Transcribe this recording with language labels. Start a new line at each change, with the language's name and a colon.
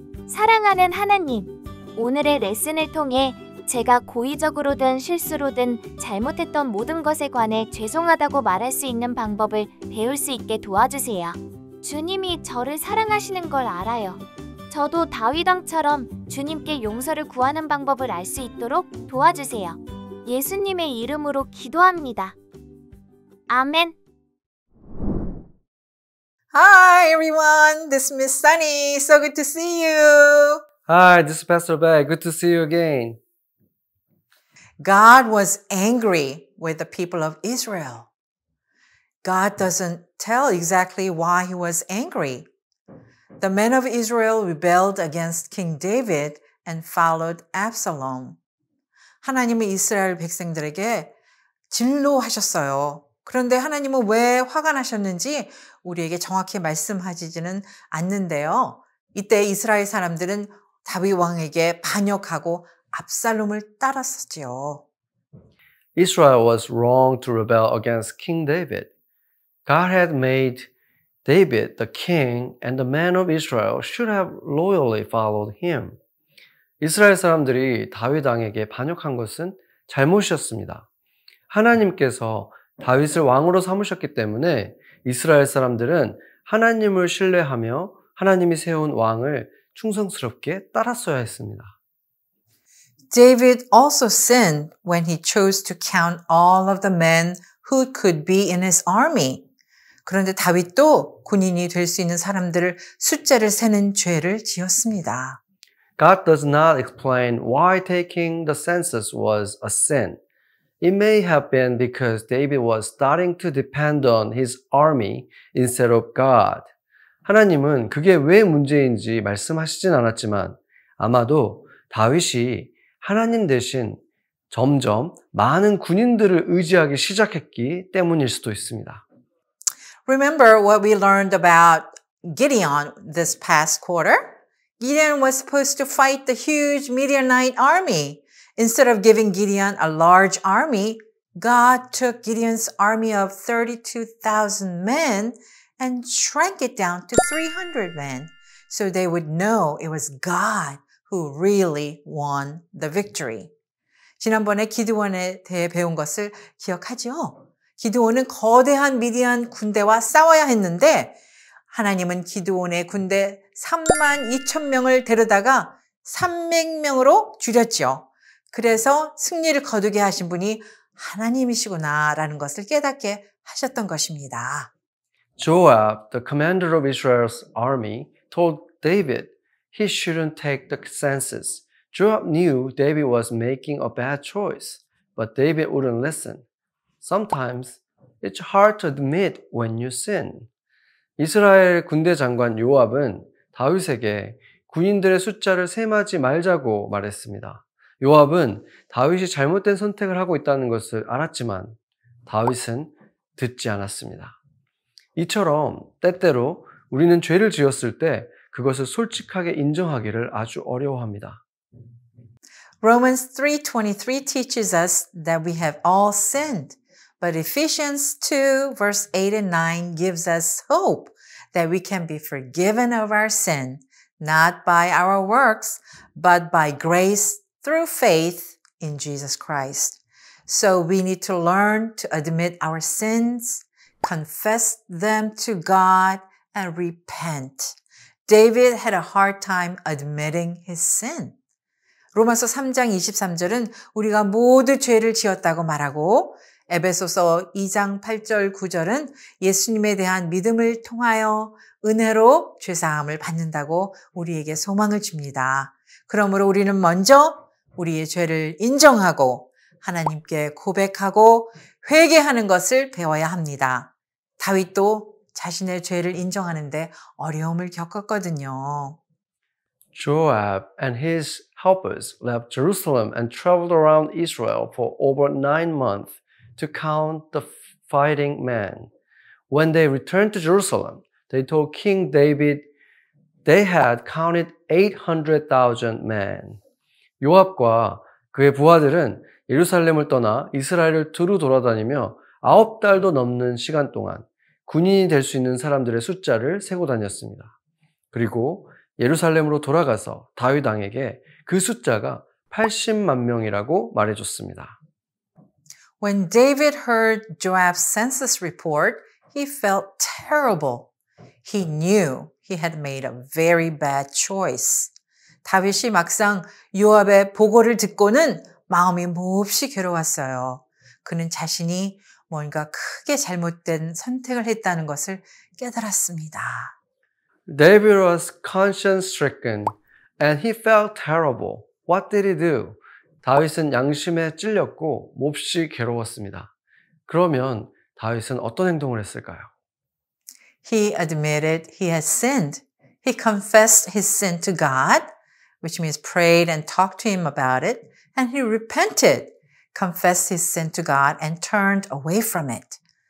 Korean: 사랑하는 하나님, 오늘의 레슨을 통해 제가 고의적으로든 실수로든 잘못했던 모든 것에 관해 죄송하다고 말할 수 있는 방법을 배울 수 있게 도와주세요. 주님이 저를 사랑하시는 걸 알아요. 저도 다윗 왕처럼 주님께 용서를 구하는 방법을 알 수 있도록 도와주세요. 예수님의 이름으로 기도합니다. 아멘.
English: Hi everyone, this is Miss Sunny. So good to see you. Hi, this is Pastor Beck. Good to see you again. God was angry with the people of Israel. God doesn't tell exactly why he was angry. The men of Israel rebelled against King David and followed Absalom.
Korean: 하나님은 이스라엘 백성들에게 진노하셨어요. 그런데 하나님은 왜 화가 나셨는지 우리에게 정확히 말씀하시지는 않는데요. 이때 이스라엘 사람들은 다윗 왕에게 반역하고 압살롬을 따랐었지요.
English: Israel was wrong to rebel against King David. God had made David the king and the men of Israel should have loyally followed him.
Korean: 이스라엘 사람들이 다윗 왕에게 반역한 것은 잘못이었습니다. 하나님께서 다윗을 왕으로 삼으셨기 때문에 이스라엘 사람들은 하나님을 신뢰하며 하나님이 세운 왕을 충성스럽게 따랐어야 했습니다.
English: David also sinned when he chose to count all of the men who could be in his army.
Korean: 그런데 다윗도 군인이 될 수 있는 사람들을 숫자를 세는 죄를 지었습니다.
English: God does not explain why taking the census was a sin. It may have been because David was starting to depend on his army instead of God.
Korean: 하나님은 그게 왜 문제인지 말씀하시진 않았지만 아마도 다윗이 하나님 대신 점점 많은 군인들을 의지하기 시작했기 때문일 수도 있습니다.
English: Remember what we learned about Gideon this past quarter? Gideon was supposed to fight the huge Midianite army. Instead of giving Gideon a large army, God took Gideon's army of 32,000 men and shrank it down to 300 men so they would know it was God who really won the victory.
Korean: 지난번에 기드온에 대해 배운 것을 기억하죠? 기드온은 거대한 미디안 군대와 싸워야 했는데 하나님은 기드온의 군대 32,000명을 데려다가 300명으로 줄였죠. 그래서 승리를 거두게 하신 분이 하나님이시구나라는 것을 깨닫게 하셨던 것입니다.
English: Joab, the commander of Israel's army, told David he shouldn't take the census. Joab knew David was making a bad choice, but David wouldn't listen. Sometimes it's hard to admit when you sin.
Korean: 이스라엘 군대 장관 요압은 다윗에게 군인들의 숫자를 셈하지 말자고 말했습니다. 요압은 다윗이 잘못된 선택을 하고 있다는 것을 알았지만 다윗은 듣지 않았습니다. 이처럼 때때로 우리는 죄를 지었을 때 그것을 솔직하게 인정하기를 아주 어려워합니다.
English: Romans 3:23 teaches us that we have all sinned, but Ephesians 2 verse 8 and 9 gives us hope that we can be forgiven of our sin, not by our works, but by grace through faith in Jesus Christ. So we need to learn to admit our sins, confess them to God, and repent. David had a hard time admitting his sin.
Korean: 로마서 3장 23절은 우리가 모두 죄를 지었다고 말하고 에베소서 2장 8절 9절은 예수님에 대한 믿음을 통하여 은혜로 죄사함을 받는다고 우리에게 소망을 줍니다. 그러므로 우리는 먼저 우리의 죄를 인정하고 하나님께 고백하고 회개하는 것을 배워야 합니다. 다윗도 자신의 죄를 인정하는데 어려움을 겪었거든요.
English: Joab and his helpers left Jerusalem and traveled around Israel for over 9 months to count the fighting men. When they returned to Jerusalem, they told King David they had counted 800,000 men.
Korean: 요압과 그의 부하들은 예루살렘을 떠나 이스라엘을 두루 돌아다니며 9달도 넘는 시간 동안 군인이 될 수 있는 사람들의 숫자를 세고 다녔습니다. 그리고 예루살렘으로 돌아가서 다윗 왕에게 그 숫자가 80만 명이라고 말해줬습니다.
English: When David heard Joab's census report, he felt terrible. He knew he had made a very bad choice.
Korean: 다윗이 막상 요압의 보고를 듣고는 마음이 몹시 괴로웠어요. 그는 자신이 뭔가 크게 잘못된 선택을 했다는 것을 깨달았습니다.
English: David was conscience-stricken and he felt terrible. What did he do?
Korean: 다윗은 양심에 찔렸고 몹시 괴로웠습니다. 그러면 다윗은 어떤 행동을 했을까요?
English: He admitted he had sinned. He confessed his sin to God, which means prayed and talked to him about it, and he repented, confessed his sin to God, and turned away from it.